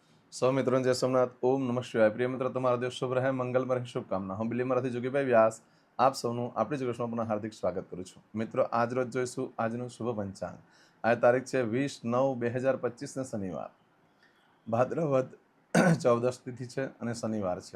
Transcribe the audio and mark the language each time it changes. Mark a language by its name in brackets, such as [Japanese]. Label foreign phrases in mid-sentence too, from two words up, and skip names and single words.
[Hindi] सौ मित्रों जय सोमनाथ। ओम नमः शिवाय। प्रिय मित्र, [Gujarati] તમારો દિવસ શુભ રહે, મંગલમય રહે, શુભકામના। હું બિલીમરાથી જોગીભાઈ વ્યાસ આપ સૌનું આપણી જોગેશમાં પુનઃ હાર્દિક સ્વાગત કરું છું। મિત્રો, આજ રોજ જોઈશું આજનું શુભ પંચાંગ। આ તારીખ છે 20/9/2025 ને શનિવાર, ભાદ્રવદ 14 તિથિ છે અને શનિવાર છે।